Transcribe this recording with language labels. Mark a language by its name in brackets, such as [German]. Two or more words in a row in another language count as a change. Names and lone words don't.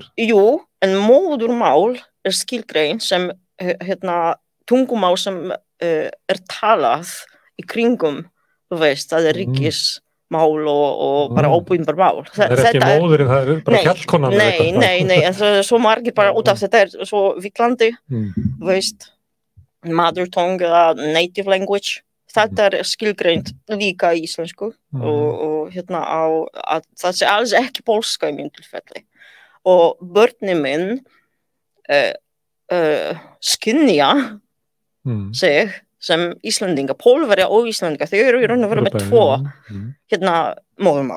[Icelandic] Jú, en móðurmál skilgrein sem tungumál sem talað í kringum, þú veist, það ríkismál og bara óbúinbar mál. Það ekki móðurinn, það bara kjallkonan. Nei, en það svo margir bara út af þetta svo villandi, þú veist, [English] mother tongue eða native language. [Icelandic] Þetta skilgreint líka í íslensku og að það alls ekki pólska í mínu tilfelli. Og börnin minn skynja sig sem Íslendinga, Pólverja og Íslendinga, þau eru í raun og veru með tvo móðurmál.